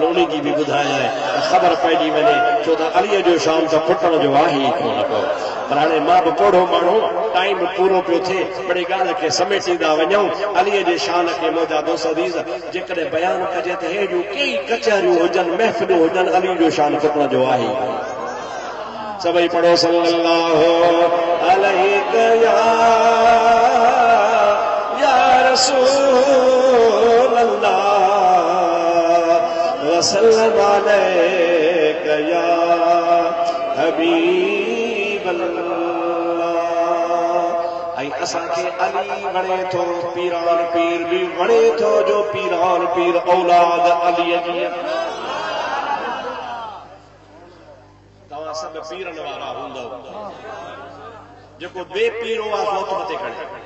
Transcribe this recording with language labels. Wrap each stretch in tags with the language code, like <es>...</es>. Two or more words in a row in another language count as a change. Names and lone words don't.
<sd>उन जी बि ॿुधायां ख़बर पइजी वञे छो त अलीअ जो शाम त खुटण जो आहे ई कोन को पर हाणे मां बि पोढ़ो माण्हू टाइम पूरो पियो थिए बड़ी ॻाल्हि खे समेटींदा वञूं अलीअ जे शान खे मुंहिंजा दोस्त अज़ीज़ जेकॾहिं बयानु कजे त हे जूं कई कचहरियूं हुजनि महफ़िलूं हुजनि अली जो शान खुटण जो आहे सभई पढ़ो</sd> <ar>صلى الله عليه يا رسول الله وسلم عليك يا حبيب الله</ar> <sd>ऐं असांखे अली वणे थो पीरान पीर बि वणे थो जो पीरान पीर औलाद अलीअ जी तव्हां सभु पीरनि वारा हूंदव जेको बे पीरो आहे मौत मथे खणे</sd>